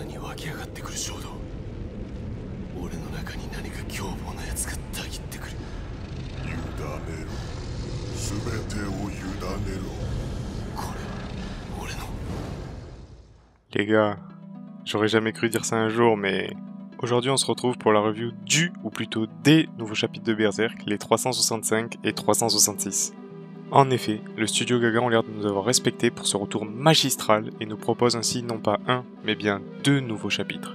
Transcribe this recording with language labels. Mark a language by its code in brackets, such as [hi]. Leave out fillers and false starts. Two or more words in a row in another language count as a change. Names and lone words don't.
[ja] 湧き上がってくる衝動。俺の中に何か凶暴なやつがたぎってくる。委ねろ。全てを委ねろ。これは俺の。 [fr] Les gars, j'aurais jamais cru dire ça un jour, mais aujourd'hui on se retrouve pour la review du, ou plutôt des nouveaux chapitres de Berserk, les 365 et 366. En effet, le studio Gaga ont l'air de nous avoir respectés pour ce retour magistral et nous propose ainsi non pas un, mais bien 2 nouveaux chapitres.